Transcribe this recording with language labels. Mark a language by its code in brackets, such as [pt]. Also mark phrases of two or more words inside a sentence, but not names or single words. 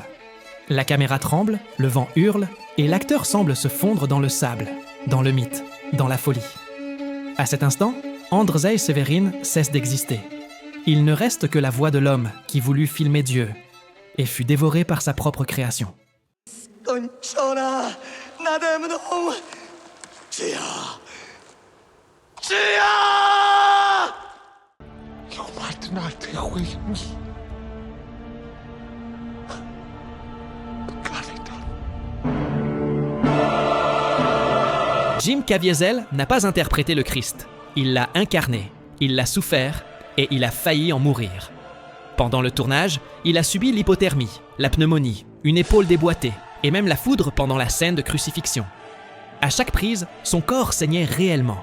[fr] La caméra tremble, le vent hurle, et l'acteur semble se fondre dans le sable, dans le mythe, dans la folie. À cet instant, Andrzej Seweryn cesse d'exister. Il ne reste que la voix de l'homme qui voulut filmer Dieu et fut dévoré par sa propre création. [pl] Skończona nade mną. Czyja? [en] You might not with me. Got it done. [fr] Jim Caviezel n'a pas interprété le Christ. Il l'a incarné, il l'a souffert et il a failli en mourir. Pendant le tournage, il a subi l'hypothermie, la pneumonie, une épaule déboîtée et même la foudre pendant la scène de crucifixion. À chaque prise, son corps saignait réellement.